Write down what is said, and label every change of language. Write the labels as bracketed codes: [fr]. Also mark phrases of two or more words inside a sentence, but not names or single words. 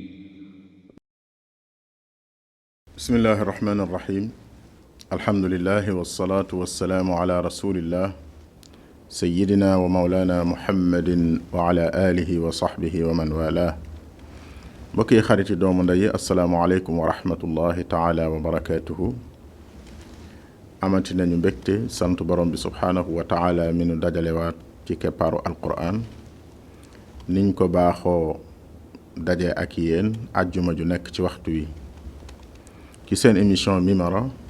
[ar] بسم الله الرحمن الرحيم الحمد لله والصلاة والسلام على رسول الله سيدنا ومولانا محمد وعلى آله وصحبه ومن والاه [wo] بكي خارج دوم داي [ar] السلام عليكم ورحمة الله تعالى وبركاته [wo] amati nañu mbégte sant borom bi [ar] سبحانه وتعالى [wo] mi nu dajalewaat ci keppaaru alquran niñ ko baaxoo daje ak yéen àjjuma ju nekk ci waxtu wi ci seen émission Mimara